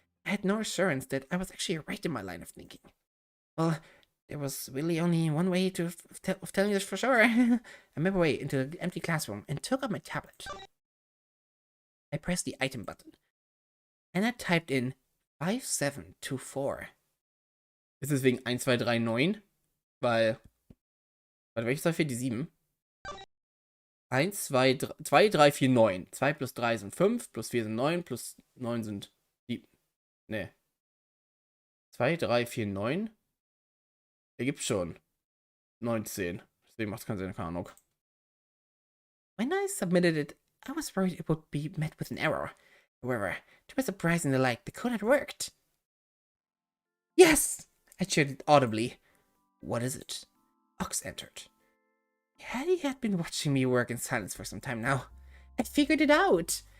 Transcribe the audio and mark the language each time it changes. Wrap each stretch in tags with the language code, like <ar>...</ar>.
<en>I had no assurance that I was actually right in my line of thinking. Well, there was really only one way of telling this for sure. I made my way into the empty classroom and took out my tablet. I pressed the item button, and I typed in 5724.</en> <de>Ist es wegen 1, 2, 3, 9? Weil. Warte, welche Zahl fehlt? Die 7. 1, 2, 3, 4, 9. 2 plus 3 sind 5, plus 4 sind 9, plus 9 sind 7. Ne. 2, 3, 4, 9. Ergibt schon 19. Deswegen macht es keinen Sinn, keine Ahnung.</de> <en>When I submitted it, I was worried it would be met with an error. However, to my surprise and delight, the code had worked. Yes! I cheered it audibly. What is it? Ox entered. He had been watching me work in silence for some time now. I figured it out.</en>